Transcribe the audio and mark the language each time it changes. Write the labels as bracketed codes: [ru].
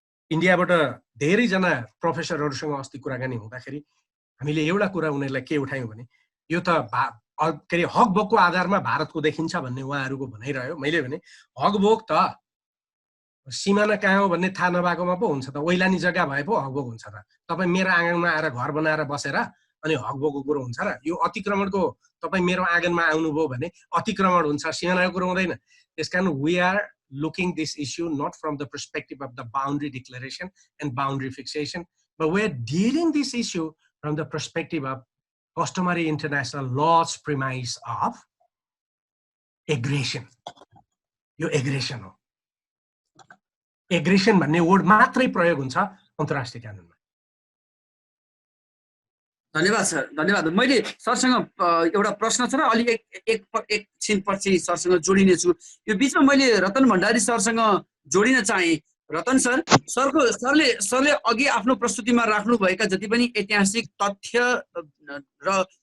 [ne] इन्डियाबाट धेरैजना प्रोफेसरहरूसँग अस्ति कुराकानी हुँदाखेरि हामीले एउटा कुरा उनीहरूलाई के उठायौँ भने यो त के अरे हकभोगको आधारमा भारतको देखिन्छ भन्ने उहाँहरूको भनाइरह्यो। मैले भने हकभोग त सिमाना कहाँ हो भन्ने थाहा नभएकोमा पो हुन्छ त। ओइलानी जग्गा भए पो हकभोग हुन्छ त। तपाईँ मेरो आँगनमा आएर घर बनाएर बसेर अनि हकभोगको कुरो हुन्छ र? यो अतिक्रमणको तपाईँ मेरो आँगनमा आउनुभयो भने अतिक्रमण हुन्छ, सिमानाको कुरो हुँदैन। त्यसकारण [en] We are looking this issue not from the perspective of the boundary declaration and boundary fixation, but we're dealing this issue from the perspective of customary international law's premise of aggression. [ne] यो aggression हो। Aggression भन्ने word मात्रै प्रयोग हुन्छ अन्तर्राष्ट्रिय कानुनमा। धन्यवाद sir, धन्यवाद। मैले सरसँग एउटा प्रश्न छ र अलि एकछिनपछि सरसँग जोडिनेछु। यो बिचमा मैले रतन भण्डारी सरसँग जोडिन चाहेँ। रतन सर, सरले अघि आफ्नो प्रस्तुतिमा राख्नुभएका जति पनि ऐतिहासिक तथ्य र